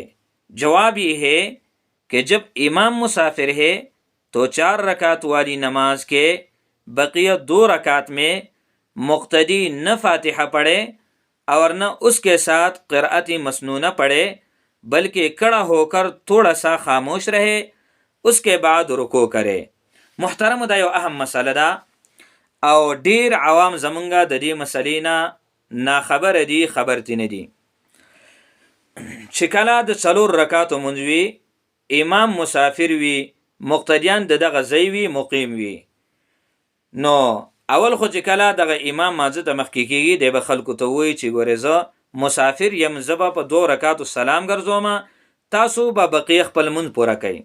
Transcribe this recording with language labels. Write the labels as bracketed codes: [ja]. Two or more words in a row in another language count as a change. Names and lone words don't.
[ur] جواب یہ ہے کہ جب امام مسافر ہے تو 4 رکعت والی نماز کے بقیہ 2 رکعت میں مقتدی نہ فاتحہ پڑھے اور نہ اس کے ساتھ قراءت مسنونہ پڑھے، بلکہ کھڑا ہو کر تھوڑا سا خاموش رہے، اس کے بعد رکوع کرے. [ps] محترم دا یو اهم مسله دا او ډیر عوام زمونږه د دې مسلې نه خبر دي، خبرتی نه دي چې کله د 4 رکعاتو مونځ وي، امام مسافر وي، مقتدیان دغه ځای وي، مقیم وي، نو اول خو چې کله دغه امام مازه ته مخکې کېږي دی به خلکو ته وایي چې ګورې زه مسافر یم، زه به په 2 رکعاتو سلام ګرځوم، تاسو به بقیه خپل مونځ پوره کوئ.